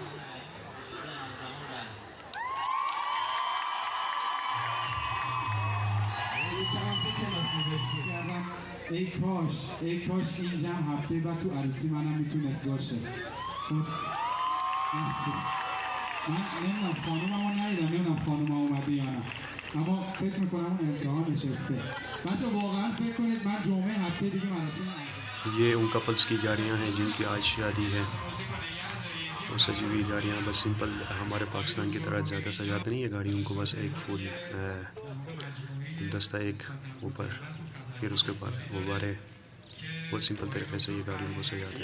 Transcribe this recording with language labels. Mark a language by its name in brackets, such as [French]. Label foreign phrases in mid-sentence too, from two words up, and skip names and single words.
[Persian] ای کاش این جمع هفته بعد تو عروسی منم میتونست باشه. خب مرسی. من نمیدونم خانوممو ندیدم، نمیدونم خانومم اومده یا نه، اما فکر میکنم اون امتحان نشسته. بچه واقعا فکر کنید من جمعه هفته دیگه مراسم [Urdu] یہ ان کپلز کی گاڑیاں ہیں جن کی آج شادی ہے، اور سجی ہوئی گاڑیاں بس سمپل ہمارے پاکستان کی طرح زیادہ سجاتے نہیں ہے گاڑیوں کو، بس ایک پھول گلدستہ ایک اوپر، پھر اس کے بعد غبارے، بہت سمپل طریقے سے یہ گاڑیوں کو سجاتے ہیں.